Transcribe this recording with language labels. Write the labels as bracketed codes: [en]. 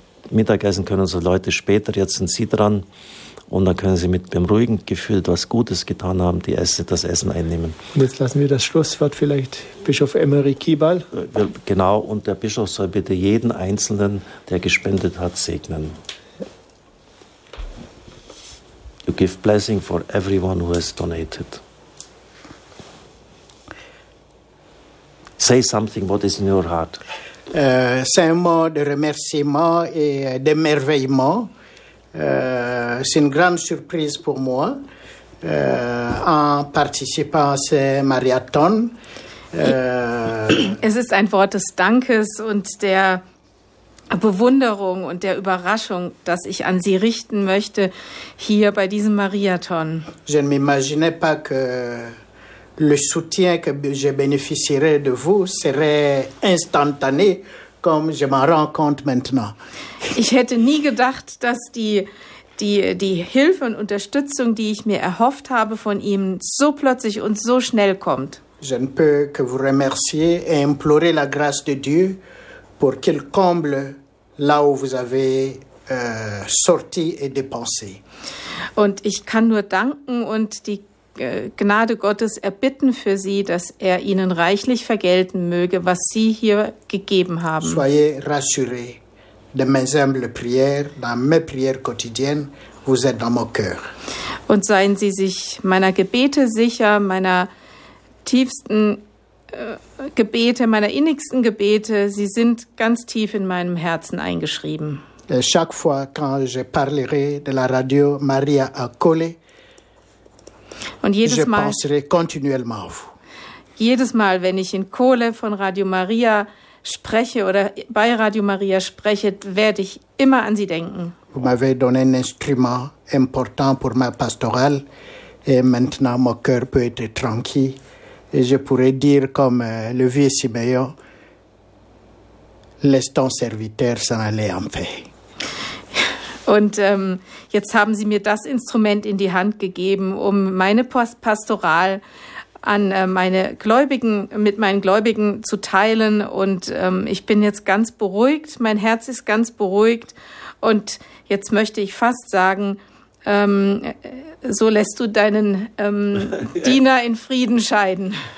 [de] Mittagessen können so Leute später, jetzt sind Sie dran und dann können Sie mit dem ruhigen Gefühl, was Gutes getan haben, das Essen einnehmen. Und jetzt lassen wir das Schlusswort vielleicht Bischof Emery Kibal. Genau, und der Bischof soll bitte jeden Einzelnen, der gespendet hat, segnen. [en] You give blessing for everyone who has donated. Say something, what is in your heart? [fr] C'est un mot de remerciement et d'émerveillement. C'est une grande surprise pour moi. En participant à ce marathon. [de] Es ist ein Wort des Dankes und der Bewunderung und der Überraschung, dass ich an Sie richten möchte, hier bei diesem Mariathon. [fr] Je ne m'imaginais pas que le soutien que je bénéficierais de vous serait instantané, comme je m'en rends compte maintenant. [de] Ich hätte nie gedacht, dass die Hilfe und Unterstützung, die ich mir erhofft habe von ihm, so plötzlich und so schnell kommt. [fr] Je ne peux que vous remercier et implorer la grâce de Dieu pour qu'il comble là où vous avez sorti et dépensé. [de] Und ich kann nur danken und die Gnade Gottes erbitten für Sie, dass er Ihnen reichlich vergelten möge, was Sie hier gegeben haben. [fr] Soyez rassurés. De mes humbles prières, dans mes prières quotidiennes, vous êtes dans mon cœur. [de] Und seien Sie sich meiner Gebete sicher, meiner tiefsten Gebete, meiner innigsten Gebete, sie sind ganz tief in meinem Herzen eingeschrieben. [fr] Et chaque fois quand je parlerai de la radio Maria à Colle, [de] und jedes [fr] je [de] Mal, [fr] penserai continuellement à vous. [de] Jedes Mal, wenn ich in Colle von Radio Maria spreche oder bei Radio Maria spreche, werde ich immer an Sie denken. [fr] Vous m'avez donné un instrument important pour ma pastorale et maintenant mon cœur peut être tranquille. Et je pourrais dire comme le vieux Simeon, laisse ton serviteur s'en aller en paix. [de] Und jetzt haben Sie mir das Instrument in die Hand gegeben, um meine Pastoral an meine Gläubigen, mit meinen Gläubigen zu teilen. Und ich bin jetzt ganz beruhigt, mein Herz ist ganz beruhigt. Und jetzt möchte ich fast sagen, so lässt du deinen Diener in Frieden scheiden.